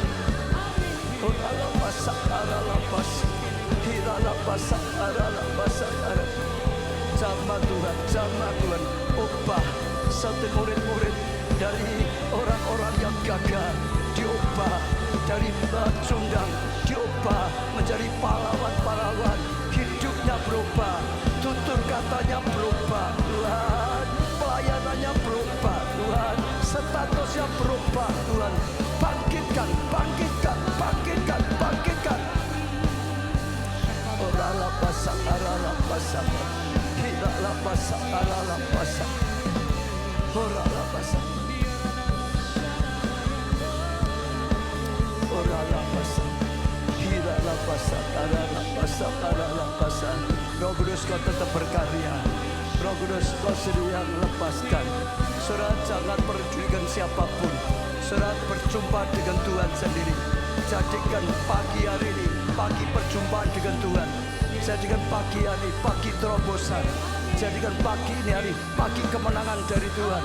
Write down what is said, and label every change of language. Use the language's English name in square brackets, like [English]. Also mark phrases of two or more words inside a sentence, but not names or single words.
[Indonesian] Oh Jamah Tuhan, ubah satu murid-murid dari orang-orang yang gagal diubah, dari pecundang diubah menjadi pahlawan-pahlawan. Hidupnya berubah, tutur katanya berubah Tuhan, pelayanannya berubah Tuhan, statusnya berubah Tuhan. Bangkitkan, bangkitkan, bangkitkan, bangkitkan. Orala pasak, arala pasak, hirala pasak, arala pasak, orala pasak, orala pasak, hirala pasak, arala pasak, arala pasak. Roh Kudus, kau tetap berkarya. Roh Kudus, kau sedia lepaskan. Saudara jangan pedulikan siapapun. Saudara berjumpa dengan Tuhan sendiri. Jadikan pagi hari ini pagi perjumpaan dengan Tuhan. Jadikan pagi hari ini pagi terobosan. Jadikan pagi ini hari pagi kemenangan dari Tuhan.